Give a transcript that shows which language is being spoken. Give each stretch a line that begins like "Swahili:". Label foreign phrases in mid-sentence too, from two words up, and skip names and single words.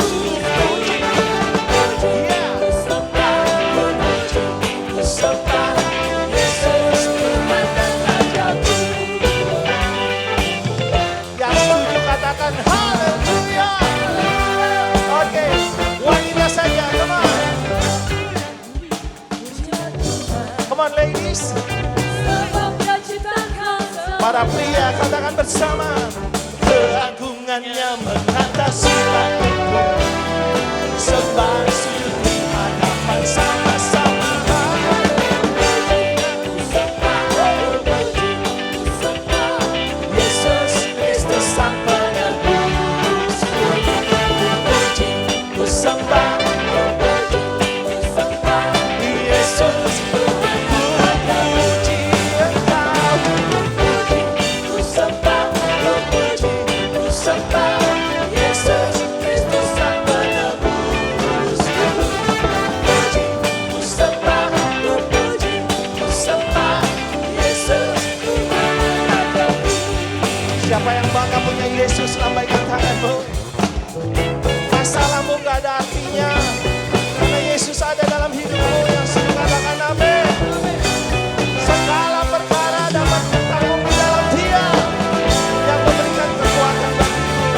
Indonesian: Puji, sembah, puji, sembah Yesus Tuhan dan Rajaku. Yang setuju katakan haleluya. Oke, wanita saja,
English: come on. Come on ladies.
Indonesian: Para pria katakan bersama. Keagungannya mengatasi langit bumi, sembah sujud di hadapan sama-sama. Yesus Kristus Sang Penebus. Puji, ku sembah, ku sembah Yesus. Puji Engkau, puji, ku sembah, puji, ku sembah Yesus Kristus Sang Penebus. Puji, ku sembah, puji, ku sembah Yesus Tuhan Rajaku. Siapa yang bangga punya Yesus, lambaikan tanganmu. Masalahmu gak ada artinya, karena Yesus ada dalam hidupmu. Yang setuju katakan amin. Segala perkara dapat tertanggung di dalam Dia yang memberikan kekuatan bagiku.